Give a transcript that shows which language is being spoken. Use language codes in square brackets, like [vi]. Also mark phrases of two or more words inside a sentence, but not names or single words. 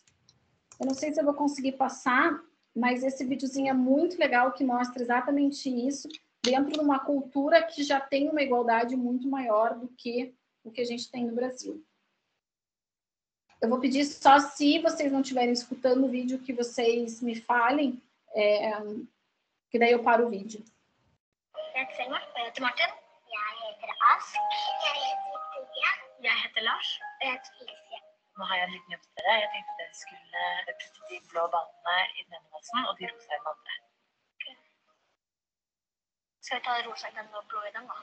[pt] Eu não sei se eu vou conseguir passar, mas esse videozinho é muito legal, que mostra exatamente isso, dentro de uma cultura que já tem uma igualdade muito maior do que o que a gente tem no Brasil. Eu vou pedir só, se vocês não estiverem escutando o vídeo, que vocês me falem, que daí eu paro o vídeo. [sv] Jag heter Martin. Jag heter Ask. Jag heter Victoria. Jag heter Lars. Jag heter Felicia. [no] Nå har jeg en liten jobb til dere. Jeg tenkte dere skulle putte de blå ballene i den ene vasen, og de rosa i den andre. Okay. Skal vi ta rosa i den og blå i den da?